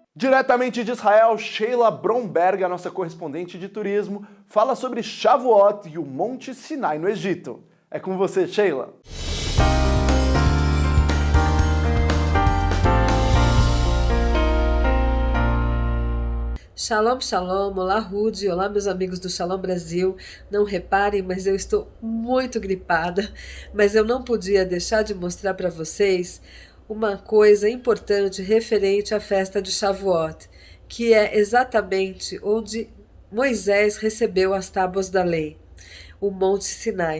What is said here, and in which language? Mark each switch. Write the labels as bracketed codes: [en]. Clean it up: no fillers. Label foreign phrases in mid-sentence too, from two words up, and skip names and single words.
[pt] Diretamente de Israel, Sheila Bromberg, a nossa correspondente de turismo, fala sobre Shavuot e o Monte Sinai no Egito. É com você, Sheila. [he] שלום, שלום, [pt] olá Rudy, olá meus amigos do Shalom Brasil. Não reparem, mas eu estou muito gripada, mas eu não podia deixar de mostrar para vocês uma coisa importante referente à festa de Shavuot, que é exatamente onde Moisés recebeu as tábuas da lei, o Monte Sinai.